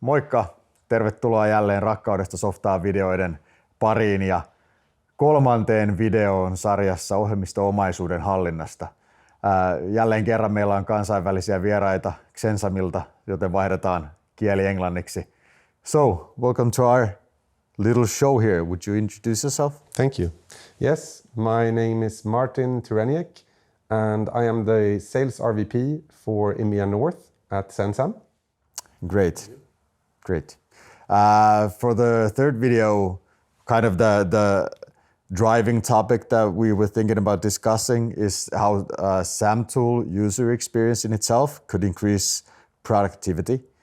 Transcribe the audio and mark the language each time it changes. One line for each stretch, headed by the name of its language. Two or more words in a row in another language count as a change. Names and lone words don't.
Finnish: Moikka! Tervetuloa jälleen Rakkaudesta softaan videoiden pariin ja kolmanteen videoon sarjassa ohjelmisto-omaisuuden hallinnasta. Jälleen kerran meillä on kansainvälisiä vieraita Xensamilta, joten vaihdetaan kieli englanniksi.
English: So, welcome to our little show here. Would you introduce yourself? Thank you. Yes, my name is Martin Tureniek and I am the Sales RVP for EMEA North at SAM. Great. For the third video, kind of the driving topic that we were thinking about discussing is how SAM tool user experience in itself could increase productivity.